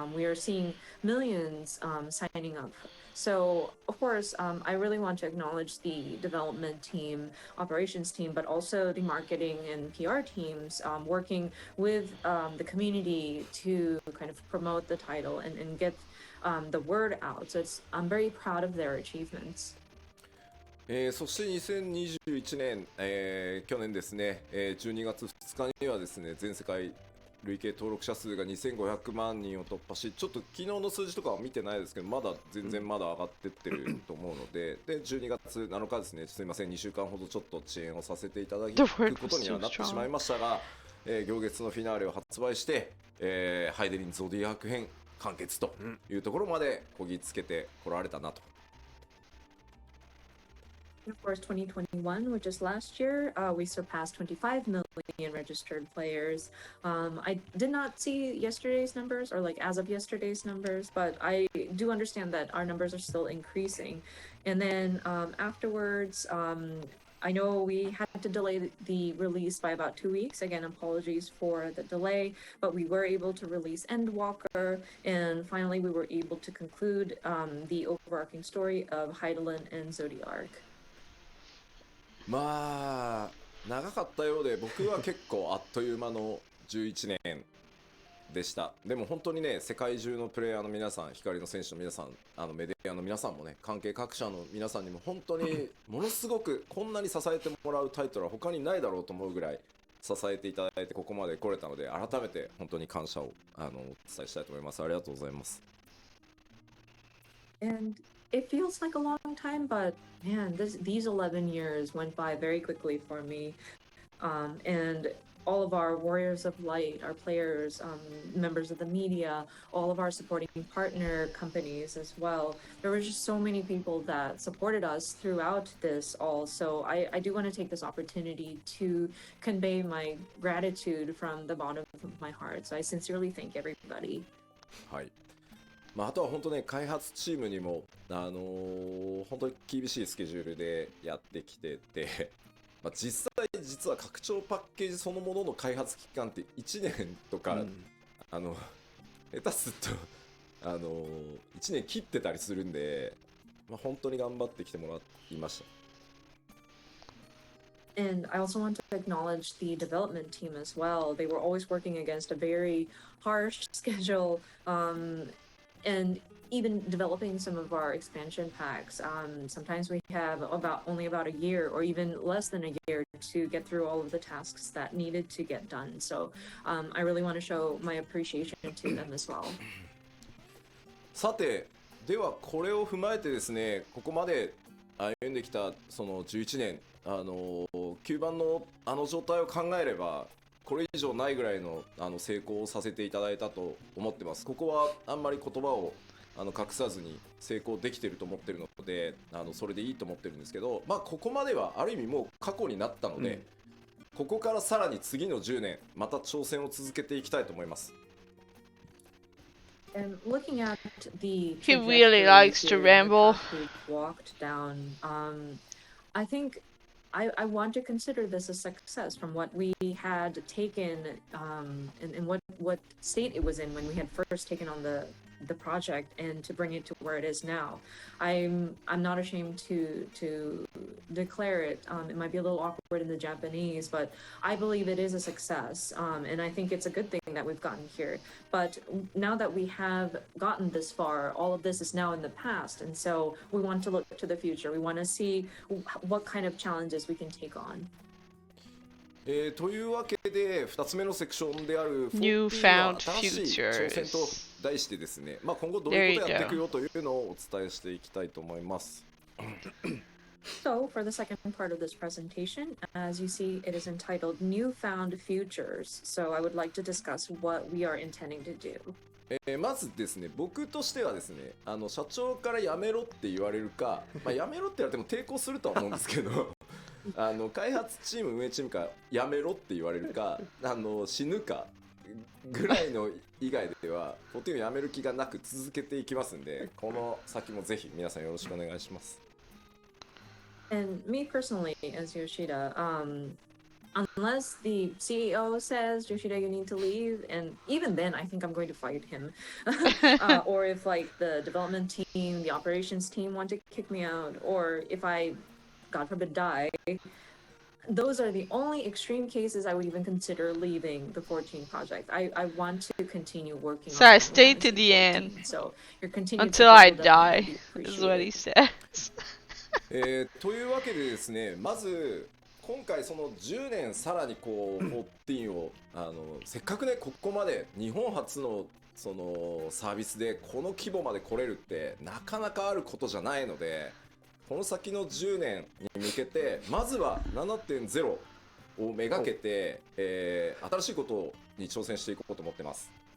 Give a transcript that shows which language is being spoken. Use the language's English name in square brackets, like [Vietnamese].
[English] We are seeing millions signing up. So, of course, I really want to acknowledge the development team, operations team, but also the marketing and PR teams working with the community to kind of promote the title and get the word out. So I'm very proud of their achievements. [Japanese] そして2021年、去年ですね、12月2日にはですね、全世界累計登録者数が2500万人を突破し、ちょっと昨日の数字とかは見てないですけど、まだ全然まだ上がってってると思うので、で12月7日ですね、すいません、2週間ほどちょっと遅延をさせていただくことにはなってしまいましたが、行月のフィナーレを発売して、ハイデリンゾディアーク編完結というところまでこぎつけてこられたなと。 [English] Of course, 2021, which is last year, we surpassed 25 million registered players. I did not see yesterday's numbers, or like as of yesterday's numbers, but I do understand that our numbers are still increasing. And then afterwards, I know we had to delay the release by about 2 weeks. Again, apologies for the delay, but we were able to release Endwalker, and finally we were able to conclude the overarching story of Heidelin and Zodiark. [Japanese] 長かったようで、僕は結構あっという間の11年でした。でも本当にね、世界中のプレイヤーの皆さん、光の選手の皆さん、メディアの皆さんもね、関係各社の皆さんにも本当にものすごくこんなに支えてもらうタイトルは他にないだろうと思うぐらい支えていただいてここまで来れたので、改めて本当に感謝をお伝えしたいと思います。ありがとうございます。 [English] And it feels like a long time, but man, these 11 years went by very quickly for me. And all of our Warriors of Light, our players, members of the media, all of our supporting partner companies as well. There were just so many people that supported us throughout this all. So I do want to take this opportunity to convey my gratitude from the bottom of my heart. So I sincerely thank everybody. [Japanese] はい。あとは本当ね、開発チームにも、本当に厳しいスケジュールでやってきてて、実は拡張パッケージそのものの開発期間って1年とか、下手すると、1年切ってたりするんで、本当に頑張ってきてもらいました。 [English] And I also want to acknowledge the development team as well. They were always working against a very harsh schedule, and even developing some of our expansion packs. Sometimes we have only about a year or even less than a year to get through all of the tasks that needed to get done. So I really want to show my appreciation to them as well. [Japanese] さて、ではこれを踏まえてですね、ここまで歩んできたその11年、9番の状態を考えれば、これ以上ないぐらいの成功をさせていただいたと思ってます。ここはあんまり言葉を隠さずに成功できてると思ってるので、それでいいと思ってるんですけど、ここまではある意味もう過去になったので、ここからさらに次の10年また挑戦を続けていきたいと思います。 [English] And looking at the He really likes to ramble. Walked down, I think I want to consider this a success from what we had taken, and what state it was in when we had first taken on the project, and to bring it to where it is now. I'm not ashamed to declare it. It might be a little awkward in the Japanese, but I believe it is a success, and I think it's a good thing that we've gotten here. But now that we have gotten this far, all of this is now in the past, and so we want to look to the future. We want to see what kind of challenges we can take on. [Japanese] というわけで2つ目のセクションである [English] Newfound [Japanese] 新しい挑戦と題してですね、今後どういうことをやっていくよというのをお伝えしていきたいと思います。 [English] So, for the second part of this presentation, as you see, it is entitled Newfound Futures. So, I would like to discuss what we are intending to do. [Japanese] まずですね、僕としてはですね、社長からやめろって言われるか、やめろって言われても抵抗するとは思うんですけど開発チーム運営チームからやめろって言われるか死ぬかぐらいの以外では14をやめる気がなく続けていきますんで、この先もぜひ皆さんよろしくお願いします。 [English] And me personally, as Yoshida, unless the CEO says, Yoshida, you need to leave, and even then, I think I'm going to fight him. Or if like the development team, the operations team want to kick me out, or if I, God forbid, die, those are the only extreme cases I would even consider leaving the 14 project. I want to continue working. So I stayed to the end. So your continued until I die, is what he says. [Japanese] というわけでですね、まず今回その10年さらにこう14をせっかくねここまで日本初のそのサービスでこの規模まで来れるってなかなかあることじゃないので、この先の10年に向けてまずは 7.0 をめがけて、新しいことに挑戦していこうと思ってます。